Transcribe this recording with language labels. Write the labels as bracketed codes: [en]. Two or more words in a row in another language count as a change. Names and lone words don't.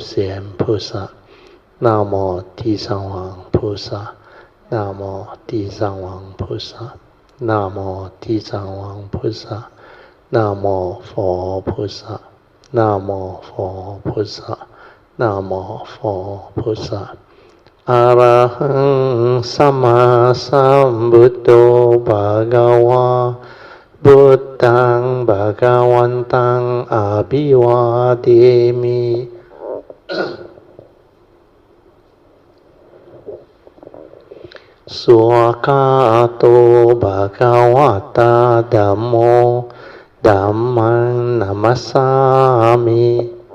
[zh] 贤菩萨 Namo 地藏王菩萨 Namo 地藏王菩萨 Namo 地藏王菩萨 Namo 佛菩萨 Namo 佛菩萨 Namo [pi] 佛菩萨 Arahang Sama Sambuddho Bhagava Buddhaṃ Bhagavantaṃ Abhivādemi Swakato Bhagavata Dhammo Dhammang Namasami